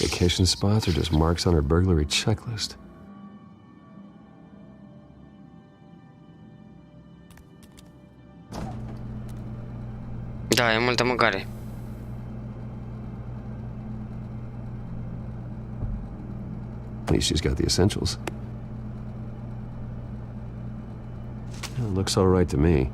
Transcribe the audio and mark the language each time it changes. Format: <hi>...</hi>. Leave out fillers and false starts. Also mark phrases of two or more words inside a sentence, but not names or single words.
<en>Vacation spots are just marks on her burglary checklist.</en> <ro>Da, e multă mâncare.</ro> <en>At least she's got the essentials. It looks all right to me.</en>